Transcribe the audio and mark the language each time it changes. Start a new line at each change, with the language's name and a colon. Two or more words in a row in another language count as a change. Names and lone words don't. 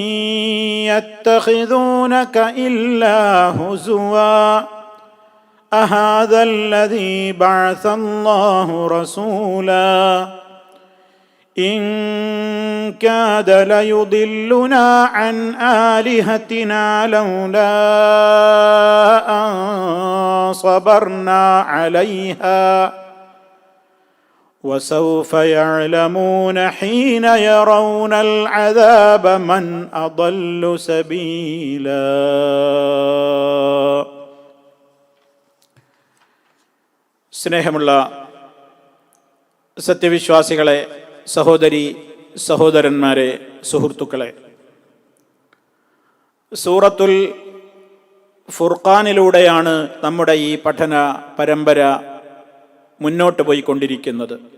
Arabic: يتخذونك إلا هزوا أهذا الذي بعث الله رسولا إن كاد ليضلنا عن آلهتنا لولا أن صبرنا عليها وسوف يعلمون حين يرون العذاب من أضل سبيلا.
Malayalam: സ്നേഹമുള്ള സത്യവിശ്വാസികളെ, സഹോദരി സഹോദരന്മാരെ, സുഹൃത്തുക്കളെ, സൂറത്തുൽ ഫുർഖാനിലൂടെയാണ് നമ്മുടെ ഈ പഠന പരമ്പര മുന്നോട്ട് പോയിക്കൊണ്ടിരിക്കുന്നത്.